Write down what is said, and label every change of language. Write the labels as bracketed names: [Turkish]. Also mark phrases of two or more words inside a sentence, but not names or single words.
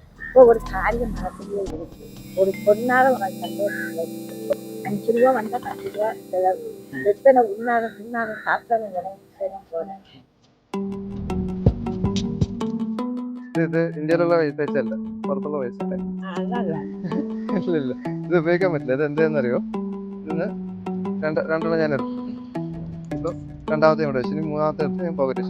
[Tamil] இப்போ ஒரு காரியம் நடக்கவே இருக்கு. ஒரு பொண்ணால உனக்கு சந்தோஷம். 5 ரூபா வந்தா 10 ரூபா செலவு. எத்தனை உண்ணாத தின்னாத சாப்பிட்டாலும் போனேன். [Malayalam] ഇത് ഇന്ത്യയിലുള്ള പൈസ അല്ല, പുറത്തുള്ള പൈസ അല്ലേ? അതല്ല. ഇല്ല ഇല്ല, ഇത് ഉപയോഗിക്കാൻ പറ്റില്ല. ഇത് എന്താണെന്നറിയോ? ഇതിന് രണ്ടെണ്ണം ഞാൻ എടുത്തു. ഇപ്പൊ രണ്ടാമത്തെ ഇവിടെ വെച്ചു, ഇനി മൂന്നാമത്തെ എടുത്ത് ഞാൻ പോക്കറ്റ് വെച്ചു.